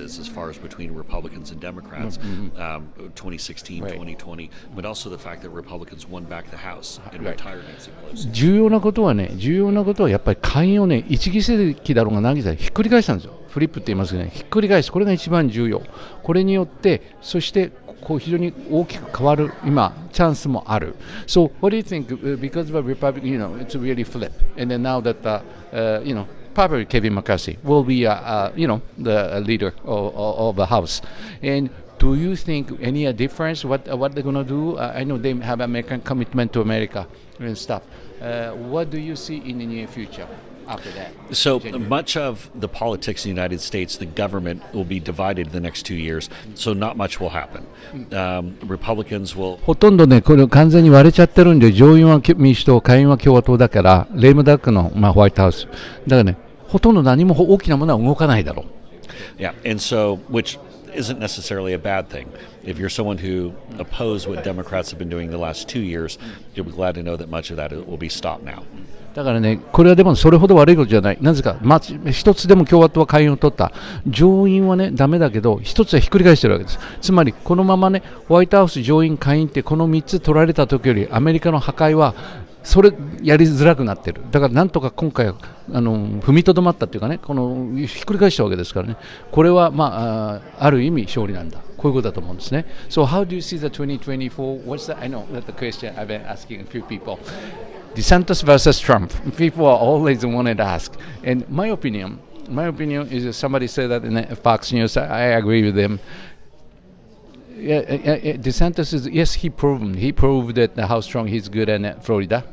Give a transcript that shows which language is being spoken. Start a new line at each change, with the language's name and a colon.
English: is as far as between Republicans and Democrats, 2016, 2020, but also the fact that Republicans won back the House and retired Nancy Pelosi.
Japanese: 重要なことはやっぱり下院をね、1議席だろうが何議席ひっくり返したんですよ。フリップって言いますけどね、ひっくり返す。これが一番重要。これによって、そしてこう非常に大きく変わる今チャンスもある。
English: So what do you think? Because of a Republic, it's really flip. And then now that probably Kevin McCarthy will be the leader of the House. And do you think any difference? What they're gonna do? I know they have American commitment to America and stuff. What do you see in the near future after that? So much of the politics in the United States, the government will be divided the next 2 years. So not much will happen. Republicans will.
Japanese: ほとんどね、これ完全に割れちゃってるんで、上院は民主党、下院は共和党だから、レームダックの、ホワイトハウス。だからね、ほとんど何も大きなものは動かないだろう。
English: Yeah, and so, which isn't necessarily a bad thing. If you're someone who opposed what Democrats have been doing the last 2 years, you'll be glad to know that much of that will be stopped now.
Japanese: だからね、これはでもそれほど悪いことじゃない。なぜか、一つでも共和党は下院を取った。上院はね、ダメだけど、一つはひっくり返してるわけです。つまり、このままね、ホワイトハウス、上院、下院ってこの3つ取られた時より、アメリカの破壊は、それやりづらくなってる。だからなんとか今回踏みとどまったっていうかね、このひっくり返したわけですからね。これはある意味勝利なんだ。こういうことだと思うんですね。
English: So how do you see the 2024? What's the? I know that the question I've been asking a few people. DeSantis versus Trump. People are always wanted to ask. And my opinion is somebody said that in Fox News. I agree with them. DeSantis is he proved that how strong he's good in Florida.